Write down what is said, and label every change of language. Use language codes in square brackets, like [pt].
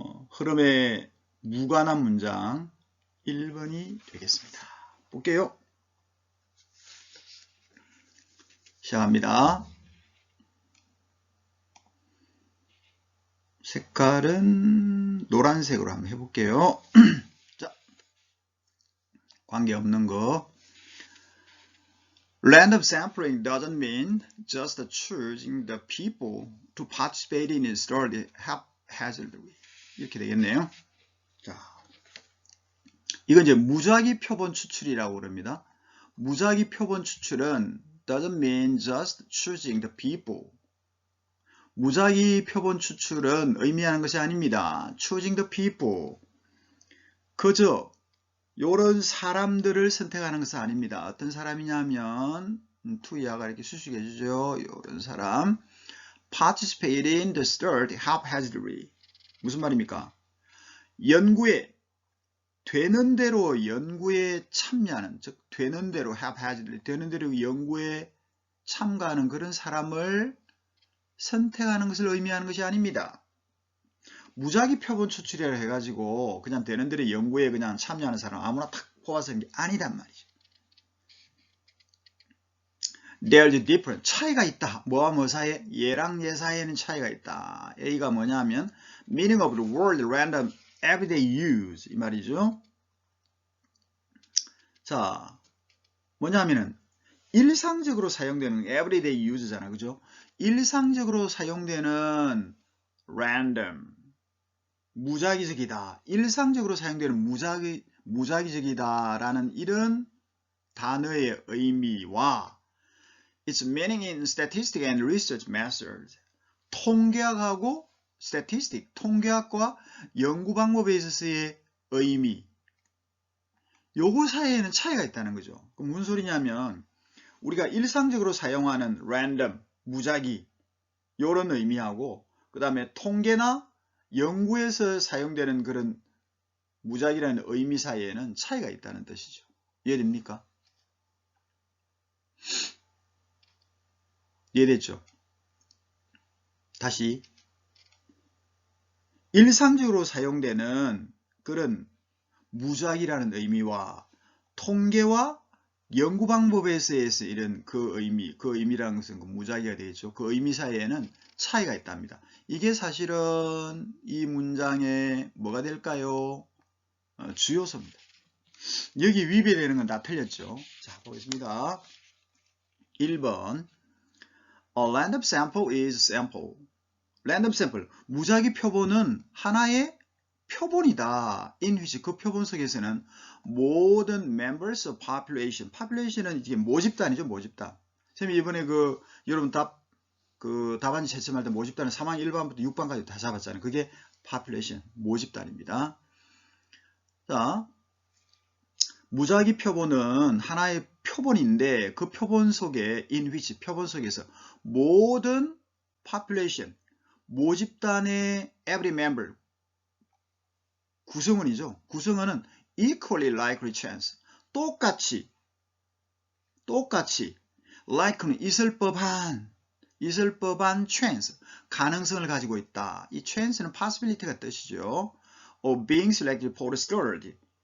[ko] 흐름에 무관한 문장 1번이 되겠습니다. 볼게요. 시작합니다. 색깔은 노란색으로 한번 해볼게요. 자, 관계없는 거. [en] Random sampling doesn't mean just choosing the people to participate in a study haphazardly. [ko] 이렇게 되겠네요. 자, 이건 이제 무작위 표본 추출이라고 그럽니다. 무작위 표본 추출은 [en] doesn't mean just choosing the people. [ko] 무작위 표본 추출은 의미하는 것이 아닙니다. [en] choosing the people. [ko] 그저 요런 사람들을 선택하는 것은 아닙니다. 어떤 사람이냐면 to 이하가 이렇게 수식해 주죠. 요런 사람 [en] participate in the study haphazardly. [ko] 무슨 말입니까? 연구에 되는 대로 연구에 참여하는, 즉 되는 대로 haphazardly, 되는 대로 연구에 참가하는 그런 사람을 선택하는 것을 의미하는 것이 아닙니다. 무작위 표본 추출이라 해가지고 그냥 되는 대로 연구에 그냥 참여하는 사람 아무나 탁 뽑아서 하는 게 아니란 말이죠. [en] There's a difference. [ko] 차이가 있다. 뭐와 뭐 사이에? 얘랑 얘 사이에는 차이가 있다. A가 뭐냐면 [en] meaning of the word random everyday use [ko] 이 말이죠. 자, 뭐냐면은 일상적으로 사용되는 everyday use잖아. 그죠? 일상적으로 사용되는 random 무작위적이다. 일상적으로 사용되는 무작위적이다라는 이런 단어의 의미와 [en] its meaning in statistic and research methods. [ko] 통계학하고 statistic, 통계학과 연구 방법에 있어서의 의미. 요거 사이에는 차이가 있다는 거죠. 그럼 무슨 소리냐면 우리가 일상적으로 사용하는 random, 무작위 요런 의미하고 그 다음에 통계나 연구에서 사용되는 그런 무작위라는 의미 사이에는 차이가 있다는 뜻이죠. 이해됩니까? 이해됐죠? 다시 일상적으로 사용되는 그런 무작위라는 의미와 통계와 연구 방법에서 이런 그 의미라는 것은 그 무작위가 되겠죠. 그 의미 사이에는 차이가 있답니다. 이게 사실은 이 문장의 뭐가 될까요? 주요소입니다. 여기 위배되는 건 다 틀렸죠. 자, 보겠습니다. [en] 1번 A random sample is sample. [ko] random sample, 무작위 표본은 하나의 표본이다. [en] in which [ko] 그 표본 속에서는 모든 [en] members of population, [ko] population은 이게 모집단이죠, 모집단. 선생님 이번에 여러분 답안지 채점할 때 모집단은 3학 1반부터 6반까지 다 잡았잖아요. 그게 population, 모집단입니다. 자, 무작위 표본은 하나의 표본인데 그 표본 속에 in which 표본 속에서 모든 population, 모집단의 every member 구성원이죠. 구성원은 [en] equally likely chance. [ko] 똑같이 like는 있을 법한 chance, 가능성을 가지고 있다. 이 chance는 possibility가 뜻이죠. [en] of being selected for the study.